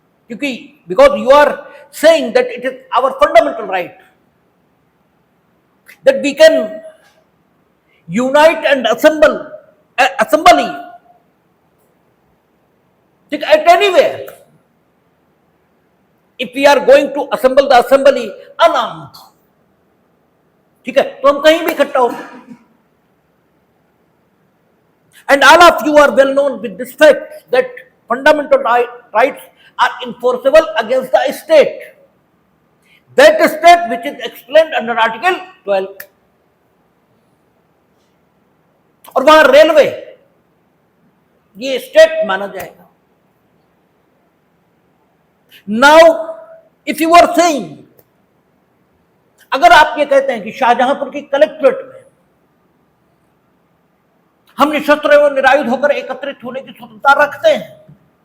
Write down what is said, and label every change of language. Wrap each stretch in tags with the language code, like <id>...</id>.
<en>क्योंकि because you are saying that it is our fundamental right that we can unite and assembly at anywhere. If we are going to assemble the assembly unarmed,</en> <hi>ठीक है, तो हम कहीं भी इकट्ठा हो सकते।</hi> <en>And all of you are well known with this fact that fundamental rights are enforceable against the state. That state which is explained under Article 12.</en> <hi>और वहां रेलवे ये स्टेट माना जाएगा।</hi> <en>Now, if you are saying,</en> <hi>अगर आप ये कहते हैं कि शाहजहांपुर की कलेक्ट्रेट में हम निशस्त्र एवं निरायुध होकर एकत्रित होने की स्वतंत्रता रखते हैं,</hi>